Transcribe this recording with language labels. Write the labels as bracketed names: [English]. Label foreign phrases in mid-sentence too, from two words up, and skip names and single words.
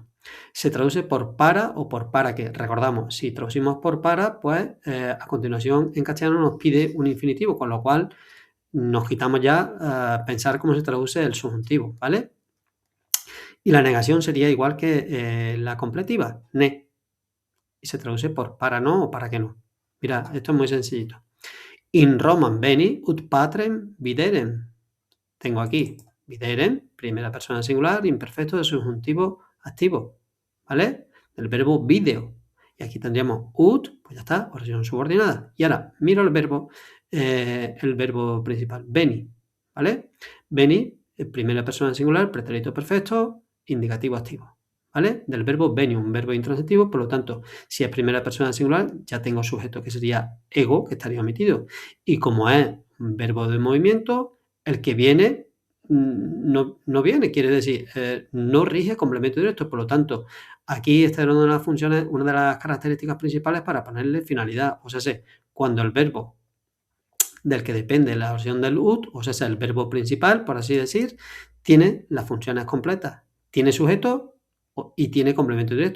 [Spanish] Se traduce por para o por para que. Recordamos, si traducimos por para, pues a continuación en castellano nos pide un infinitivo, con lo cual nos quitamos ya pensar cómo se traduce el subjuntivo, ¿vale? Y la negación sería igual que la completiva, ne. Y se traduce por para no o para que no. Mira, esto es muy sencillito. [Latin] In Roman veni ut patrem viderem. [Spanish] Tengo aquí videren, primera persona singular, imperfecto de subjuntivo activo, ¿vale? Del verbo video. Y aquí tendríamos ut, pues ya está, oración subordinada. Y ahora miro el verbo principal, veni, ¿vale? Veni, primera persona singular, pretérito perfecto, indicativo activo, ¿vale? Del verbo veni, un verbo intransitivo, por lo tanto, si es primera persona singular, ya tengo sujeto que sería ego, que estaría omitido. Y como es un verbo de movimiento, el que viene no viene, quiere decir, no rige complemento directo, por lo tanto, aquí esta era una de las funciones, una de las características principales para ponerle finalidad, o sea, cuando el verbo del que depende la oración del ut, o sea, el verbo principal, por así decir, tiene las funciones completas, tiene sujeto y tiene complemento directo.